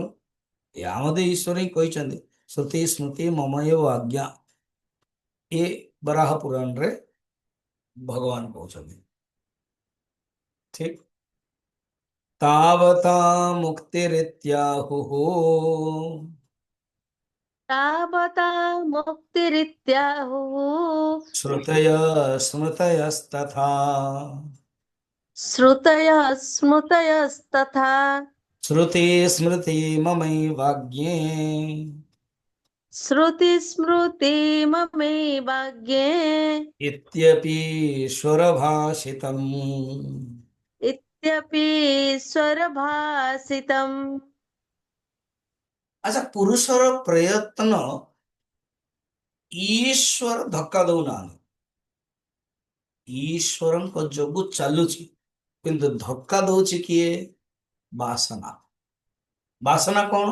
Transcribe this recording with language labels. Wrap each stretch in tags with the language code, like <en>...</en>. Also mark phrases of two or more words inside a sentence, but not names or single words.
<or>ଏହା ମଧ୍ୟ ଈଶ୍ୱର ହିଁ କହିଛନ୍ତି,</or> <sa>ଶ୍ରୁତି ସ୍ମୃତି ମମ ଏବ ଆଜ୍ଞା।</sa> <or>ଏ ବରାହ ପୁରାଣରେ ଭଗବାନ କହୁଛନ୍ତି।</or> <sa>ଠିକ। ତାବତା ମୁକ୍ତିରିତ୍ୟାହୁଃ तावता मुक्तिरित्याहुः ଶ୍ରୁତୟ ସ୍ମୃତୟस्तଥା। श्रुतयः स्मृतयस्तथा श्रुति स्मृति ममैवाज्ञे श्रुतिस्मृतिममेवाज्ञे इत्यपि स्वरभाषितम्। इत्यपि स्वरभासितम्।</sa> <or>ଆଚ୍ଛା, ପୁରୁଷର ପ୍ରୟତ୍ନ ଈଶ୍ୱର ଧକ୍କା ଦଉନାହାନ୍ତି। ଈଶ୍ୱରଙ୍କ ଯୋଗୁ ଚାଲୁଛି, କିନ୍ତୁ ଧକ୍କା ଦଉଛି କିଏ? ବାସନା। ବାସନା କଣ?</or>